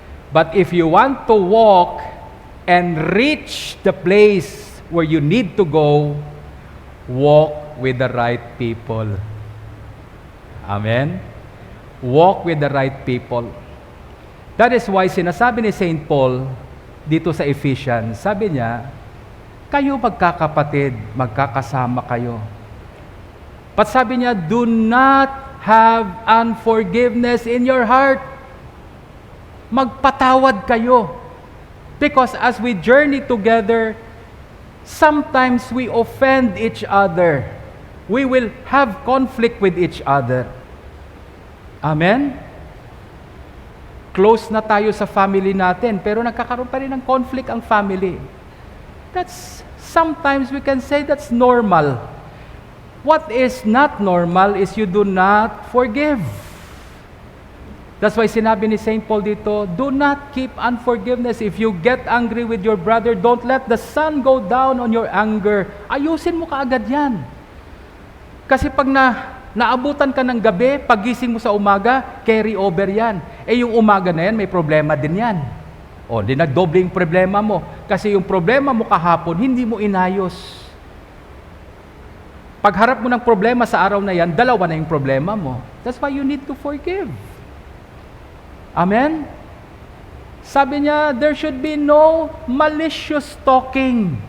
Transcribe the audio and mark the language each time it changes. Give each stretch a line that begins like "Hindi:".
English: But if you want to walk and reach the place where you need to go, walk with the right people. Amen? Walk with the right people. That is why
Filipino: sinasabi ni
English: St.
Filipino: Paul dito sa Ephesians, sabi niya, kayo magkakapatid, magkakasama kayo.
English: But
Filipino: sabi niya,
English: do not have unforgiveness in your heart.
Filipino: Magpatawad kayo.
English: Because as we journey together, sometimes we offend each other. We will have conflict with each other. Amen?
Filipino: Close na tayo sa family natin, pero nagkakaroon pa rin ng conflict ang family.
English: That's, sometimes we can say that's normal. What is not normal is you do not forgive. That's why
Filipino: sinabi ni
English: St. Paul dito, do not keep unforgiveness. If you get angry with your brother, don't let the sun go down on your anger.
Filipino: Ayusin mo kaagad yan. Kasi pag naabutan ka ng gabi, pagising mo sa umaga, carry over yan. Eh yung umaga na yan, may problema din yan. O, di nagdoble yung problema mo. Kasi yung problema mo kahapon, hindi mo inayos. Pagharap mo ng problema sa araw na yan, dalawa na yung problema mo.
English: That's why you need to forgive. Amen?
Filipino: Sabi niya,
English: there should be no malicious talking.